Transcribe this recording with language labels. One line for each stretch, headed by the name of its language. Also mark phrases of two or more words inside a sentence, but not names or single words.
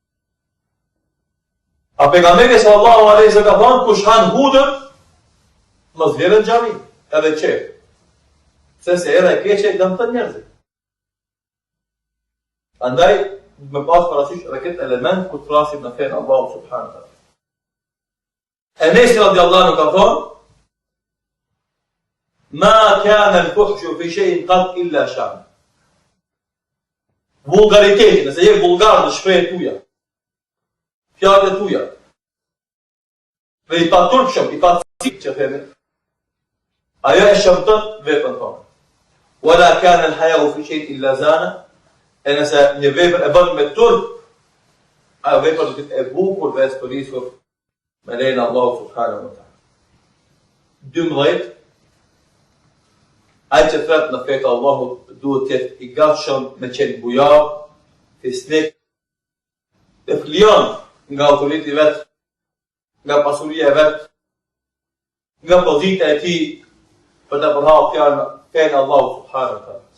Albanian: A pejgamberi
Arabic: صلى الله عليه وسلم
Albanian: ka thënë kush han hudër, mos vjen në xhami, edhe çe. Se era e keqe dëmton njerëzit. Andaj me pas parasysh edhe këtë element kur flasim në fen Allahu
Arabic: سبحانه وتعالى.
Albanian: Enes
Arabic: رضي الله عنه
Albanian: ka thonë,
Arabic: ما كان الفحش في شيء قط إلا شانه.
Albanian: Vulgariteti, nëse je vulgar në shprehjet tuaja, fjalët e tuaja, dhe i paturpshëm, i pacit që themi, ajo e shëmton veprën tonë.
Arabic: ولا كان الحياء في شيء إلا زانه,
Albanian: e nëse një vepër e bën me turp, ajo vepër do të jetë e bukur dhe e stolisur me lejen e Allahut
Arabic: سبحانه وتعالى.
Albanian: 12. Ai që thret në fetë Allahut duhet të jetë i gatshëm me qenë bujar, fisnik, dhe flion nga autoriteti i vet, nga pasuria e vet, nga pozita e tij për të përhapur fjalën e Allahut
Arabic: سبحانه وتعالى.